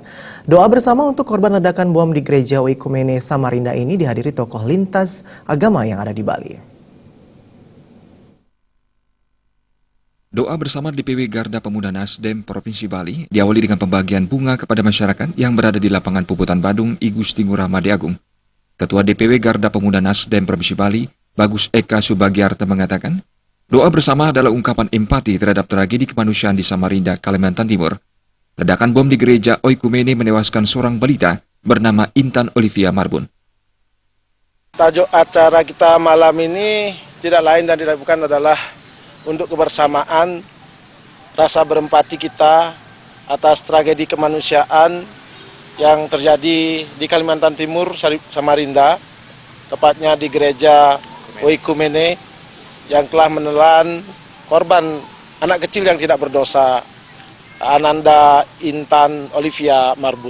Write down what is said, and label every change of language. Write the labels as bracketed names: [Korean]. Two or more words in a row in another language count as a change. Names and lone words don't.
[Indonesian] Doa bersama untuk korban ledakan bom di Gereja Oikumene Samarinda ini dihadiri tokoh lintas agama yang ada di Bali. Doa bersama DPW Garda Pemuda Nasdem Provinsi Bali diawali dengan pembagian bunga kepada masyarakat yang berada di lapangan Puputan Badung Igusti Ngurah Made Agung. Ketua DPW Garda Pemuda Nasdem Provinsi Bali, Bagus Eka Subagiarta mengatakan, doa bersama adalah ungkapan empati terhadap tragedi kemanusiaan di Samarinda, Kalimantan Timur. Ledakan bom di gereja Oikumene menewaskan seorang balita bernama Intan Olivia Marbun. Tajuk acara kita malam ini tidak lain dan tidak bukan adalah untuk kebersamaan, rasa berempati kita atas tragedi kemanusiaan yang terjadi di Kalimantan Timur, Samarinda, tepatnya di gereja Oikumene yang telah menelan korban anak kecil yang tidak berdosa, Ananda Intan Olivia Marbun.